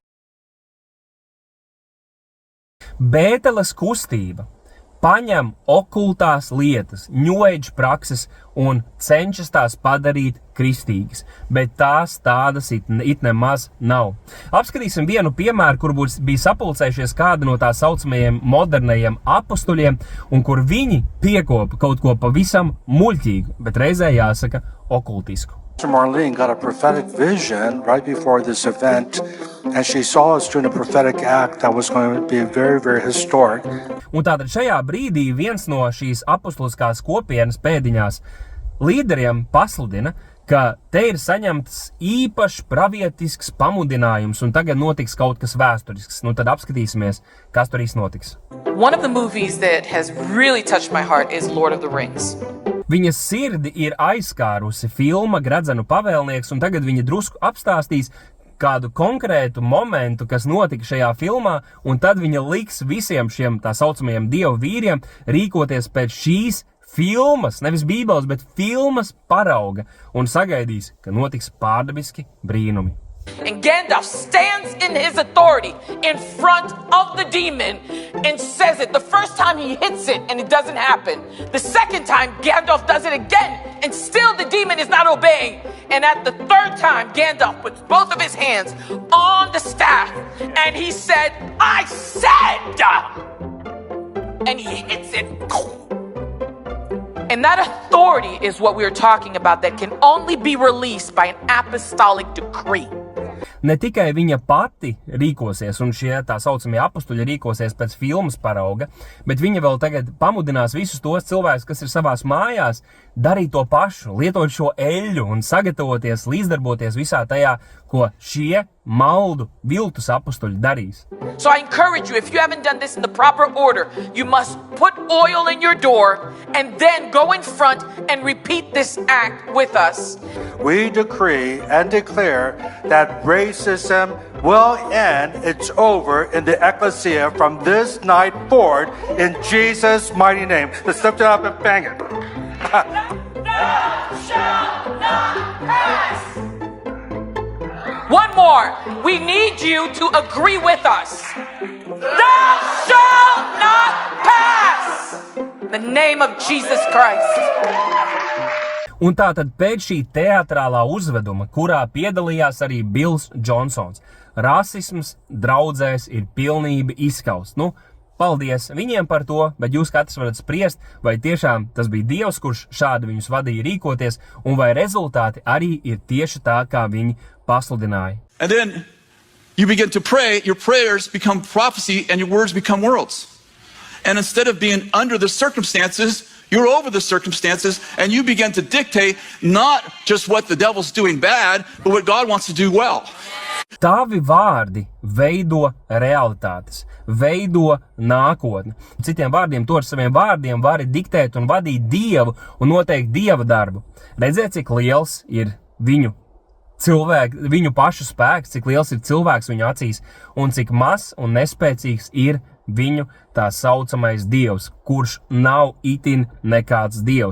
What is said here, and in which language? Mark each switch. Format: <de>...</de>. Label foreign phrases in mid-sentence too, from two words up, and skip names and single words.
<lv>Bēteles kustība paņem okultās lietas,</lv> <en>New Age</en> <lv>prakses un cenšas tās padarīt kristīgas, bet tās tādas it nemaz nav. Apskatīsim vienu piemēru, kur bija sapulcējušies kādi no tā saucamajiem modernajiem apustuļiem, un kur viņi piekopa kaut ko pavisam muļķīgu, bet reizē jāsaka okultisku.</lv> <en>Marlene got a prophetic vision right before this event, and she saw us doing a prophetic act that was going to be very, very historic.</en> <lv>Un tātad šajā brīdī viens no šīs apustuliskās kopienas pēdiņās līderiem pasludina, ka te ir saņemts īpašs pravietisks pamudinājums, un tagad notiks kaut kas vēsturisks. Nu tad apskatīsimies, kas tur īsti notiks.</lv> <en>One of the movies that has really touched my heart is Lord of the Rings.</en> <lv>Viņas sirdi ir aizskārusi filma Gredzenu pavēlnieks, un tagad viņa drusku apstāstīs kādu konkrētu momentu, kas notika šajā filmā, un tad viņa liks visiem šiem tā saucamajiem dievu vīriem rīkoties pēc šīs filmas, nevis Bībeles, bet filmas parauga, un sagaidīs, ka notiks pārdabiski brīnumi.</lv> <en>And Gandalf stands in his authority in front of the demon and says it. The first time he hits it and it doesn't happen. The second time Gandalf does it again and still the demon is not obeying. And at the third time Gandalf puts both of his hands on the staff and he said, I said! And he hits it. And that authority is what we're talking about that can only be released by an apostolic decree.</en> <lv>Ne tikai viņa pati rīkosies, un šie tā saucamie apustuļi rīkosies pēc filmas parauga, bet viņa vēl tagad pamudinās visus tos cilvēkus, kas ir savās mājās, darīt to pašu, lietot šo eļļu un sagatavoties, līdzdarboties visā tajā, ko šie maldu viltus apustuļi darīs.</lv> <en>So I encourage you, if you haven't done this in the proper order, you must put oil in your door and then go in front and repeat this act with us. We decree and declare that racism will end. It's over in the ecclesia from this night forward in Jesus' mighty name. Let's lift it up and bang it. Thou shalt not pass. One more. We need you to agree with us. Thou shalt not pass. In the name of Jesus Christ.</en> <lv>Un tātad pēc šī teatrālā uzveduma, kurā piedalījās arī Bills Džonsons, rasisms draudzēs ir pilnīgi izskausts. Nu, paldies viņiem par to, bet jūs katrs varat spriest, vai tiešām tas bija Dievs, kurš šādi viņus vadīja rīkoties, un vai rezultāti arī ir tieši tā, kā viņi pasludināja.</lv> <en>And then you begin to pray, your prayers become prophecy and your words become worlds. And instead of being under the circumstances, you're over the circumstances and you begin to dictate not just what the devil's doing bad, but what God wants to do well.</en> <lv>Tavi vārdi veido realitātes, veido nākotni. Citiem vārdiem, to ar saviem vārdiem vari diktēt un vadīt Dievu un noteikt Dieva darbu. Redziet, cik liels ir viņu pašu spēks, cik liels ir cilvēks viņu acīs un cik mazs un nespēcīgs ir viņu tā saucamais Dievs, kurš nav itin nekāds Dievs.</lv>